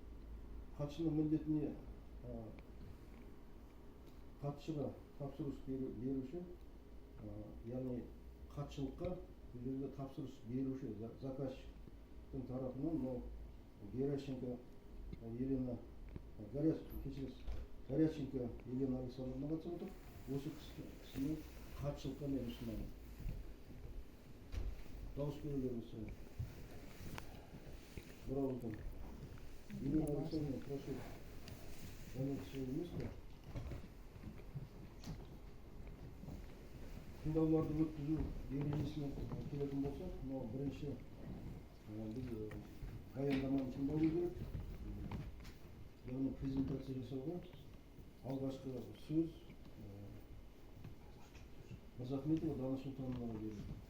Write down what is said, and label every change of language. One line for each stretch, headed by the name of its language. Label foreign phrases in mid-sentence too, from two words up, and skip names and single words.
Kazakh: Хатшының міндетіне хатшыға тапсырыс беруші, яғни хатшылыққа бұл жерде тапсырыс беруші заказчиктің тарапынан Горяченко Елена Александровна қатысып отыр. Осы кісінің хатшылыққа мен ұсынамын. Дауыс берулеріңізді сұраймын. Bir ауыздан.
Russian: Елена Александровна, прошу. Занять свое место.
Kazakh: Тыңдауларды өткізу ережесіне келетін болсақ, бірінші біз баяндаманы тыңдауымыз керек. Яғни презентация жасауға алғашқы сөз Мырзахметова Дана Сұлтановнаға берілді.